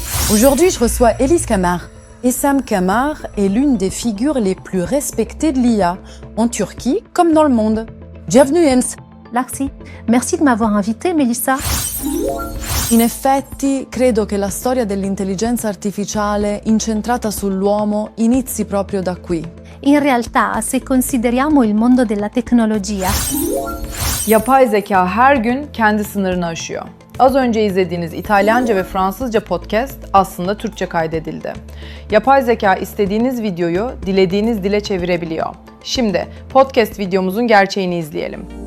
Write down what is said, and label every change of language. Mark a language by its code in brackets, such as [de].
[fr] Aujourd'hui, je reçois Elise Camar. Essam Camar est l'une des figures les plus respectées de l'IA, en Turquie comme dans le monde. Bienvenue Ens. [it] Grazie. [fr] Merci de m'avoir invitée, Melissa. [it] In effetti, credo che la storia dell'intelligenza artificiale incentrata sull'uomo inizi proprio da qui. In realtà, se consideriamo il mondo della tecnologia, [tr] Yapay zeka her gün kendi sınırını aşıyor. Az önce izlediğiniz İtalyanca ve Fransızca podcast aslında Türkçe kaydedildi. Yapay zeka istediğiniz videoyu dilediğiniz dile çevirebiliyor. Şimdi podcast videomuzun gerçeğini izleyelim.